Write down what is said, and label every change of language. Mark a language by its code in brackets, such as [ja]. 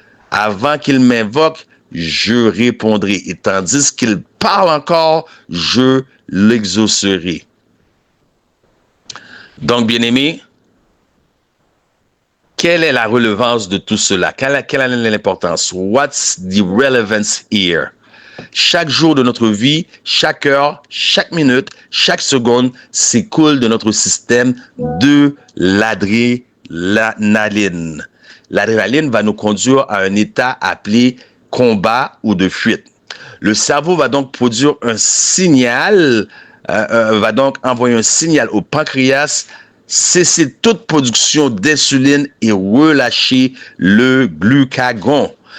[fr] Avant qu'il m'invoque, je répondrai. Et tandis qu'il parle encore, je l'exaucerai. Donc, bien-aimés, quelle est la relevance de tout cela? Quelle est l'importance? [en] What's the relevance here? [fr] Chaque jour de notre vie, chaque heure, chaque minute, chaque seconde s'écoule de notre système de l'adrénaline. L'adrénaline va nous conduire à un état appelé combat ou de fuite. Le cerveau va donc produire un signal, va donc envoyer un signal au pancréas, cesser toute production d'insuline et relâcher le glucagon.